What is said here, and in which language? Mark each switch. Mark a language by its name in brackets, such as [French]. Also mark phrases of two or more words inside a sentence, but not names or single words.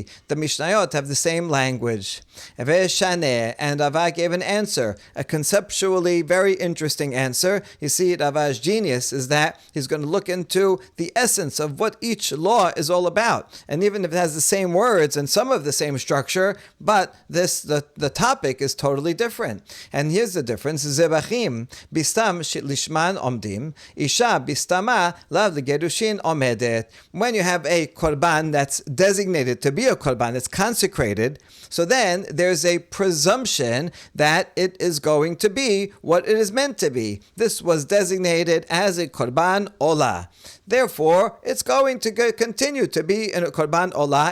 [English] The Mishnayot have the same language. And Rava gave an answer, a conceptually very interesting answer. You see, Rava's genius is that he's going to look into the essence of what each law is all about. And even if it has the same words and some of the same structure, but the topic is totally different. And here's the difference. [Aramaic] זבחים בסתמא לשמן עומדין, אשה בסתמא לאו לגירושין עומדת. [English] When you have a korban that's designated to be a korban, it's consecrated, so then there's a presumption that it is going to be what it is meant to be. This was designated as a [Hebrew] קרבן עולה. [English] Therefore, it's going to continue to be a [Hebrew] קרבן עולה.